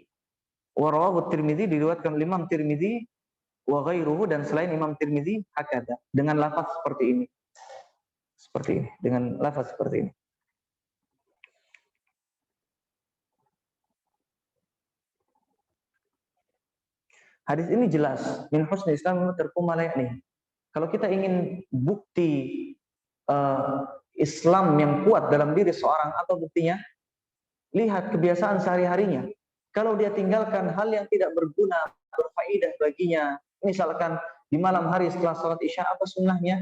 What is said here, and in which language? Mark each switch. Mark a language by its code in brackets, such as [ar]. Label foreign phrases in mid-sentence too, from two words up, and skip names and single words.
[ar] Wa rawahu [id] Tirmidzi, diriwayatkan oleh Imam Tirmidzi [ar] wa ghairuhu, [id] dan selain Imam Tirmidzi hakada, dengan lafaz seperti ini. Seperti ini, dengan lafaz seperti ini. Hadis ini jelas, [ar] min husni Islam tarkum ma la ya'ni. [id] Kalau kita ingin bukti Islam yang kuat dalam diri seorang, apa buktinya? Lihat kebiasaan sehari-harinya. Kalau dia tinggalkan hal yang tidak berguna, berfaedah baginya, misalkan di malam hari setelah salat Isya, apa sunnahnya?